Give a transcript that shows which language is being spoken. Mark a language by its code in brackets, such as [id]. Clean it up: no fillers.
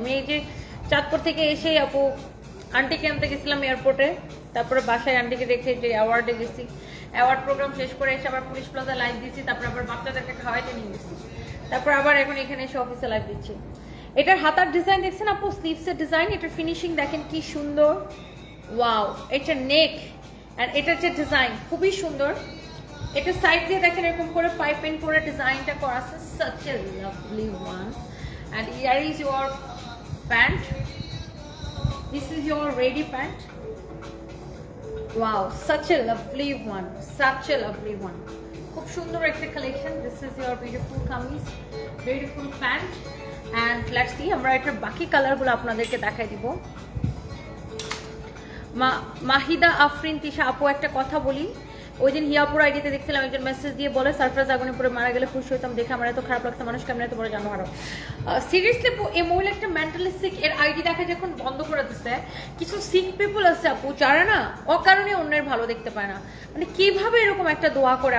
[bn] আমি এই যে চাঁদপুর থেকে এসেই আপু আন্টিকে আনতে গেছিলাম এয়ারপোর্টে, তারপরে বাসায় আন্টিকে দেখে যে অ্যাওয়ার্ডে গেছি, অ্যাওয়ার্ড প্রোগ্রাম শেষ করে এসে আবার পুলিশ প্লাজা লাইভ দিচ্ছি, তারপর আবার বাচ্চাদেরকে খাওয়াইতে নিয়ে গেছি, তারপর আবার এখন এখানে এসে অফিসে লাইভ দিচ্ছি। এটার হাতার ডিজাইন দেখছেন আপু, স্লিভসের ডিজাইন, এটার ফিনিশিং দেখেন কি সুন্দর, ওয়াও। এটা নেক আর এটার যে ডিজাইন খুবই সুন্দর। এটা সাইড দিয়ে দেখেন এরকম করে পাইপিং করে ডিজাইনটা করা আছে, [en] such a lovely one. And here is your pant, this is your ready pant, wow, such a lovely one, such a lovely one. [bn] খুব সুন্দর একটা collection. [en] This is your beautiful kameez, beautiful pant, and let's see [bn] আমরা এটার বাকি কালারগুলো আপনাদেরকে দেখাই দিব। মাহিদা আফরিন তিশা আপু, একটা কথা বলি, ওই দিন হিয়াপুর আইডিতে দেখছিলাম একজন মেসেজ দিয়ে বলে সারফরাজ আগুনে মারা গেলে খুশি হইতাম, দেখে আমার এত খারাপ লাগছে, মানুষ কেমন এত বড় জানো আরো। সিরিয়াসলি এই মহিলা একটা মেন্টালি সিক, এর আইডি দেখা যখন বন্ধ করে দিচ্ছে। কিছু সিক পিপল আছে আপু যারা না অকারণে অন্যের ভালো দেখতে পায় না, মানে কিভাবে এরকম একটা দোয়া করে।